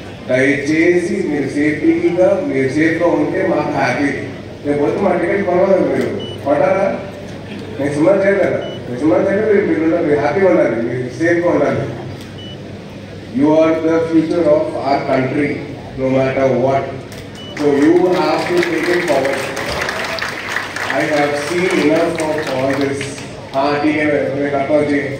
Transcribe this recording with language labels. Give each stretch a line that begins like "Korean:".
Telugu: దయచేసి మీరు సేఫ్గా ఉంటే మాకు హ్యాపీ. లేకపోతే మా టికెట్ కొనలేదు, మీరు కొట్టారా? నెక్స్ట్ మంత్ చేయలేదా? నెక్స్ట్ మంత్ అయితే మీరు హ్యాపీగా ఉండాలి, మీరు సేఫ్గా ఉండాలి.
English: You are the future of our country, no matter what. So you have to take it forward. I have seen enough of all this.
Hindi: हाँ ठीक है, मैं करता हूँ जी.